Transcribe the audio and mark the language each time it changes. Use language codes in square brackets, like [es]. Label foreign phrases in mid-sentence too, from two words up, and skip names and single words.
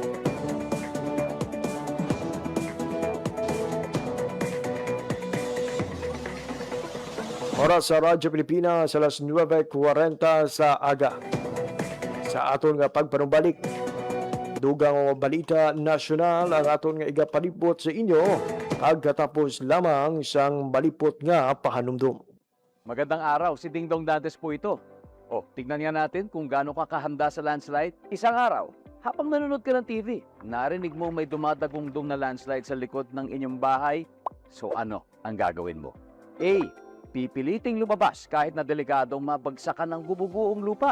[hil] Oras sa Radyo Pilipinas alas 9:40 sa aga. Sa aton nga pagpanumbalik, dugang balita nasyonal ang aton nga igapalipot sa inyo pagkatapos lamang sang malipot nga pahanumdum. [tl] Magandang araw, si Dingdong Dantes po ito. O, tignan nga natin kung gaano ka kahanda sa landslide. Isang araw, habang nanonood ka ng TV, narinig mo may dumadagungdong na landslide sa likod ng inyong bahay. So ano ang gagawin mo? A. Pipiliting lumabas kahit na delikadong mabagsakan ng bububuong lupa.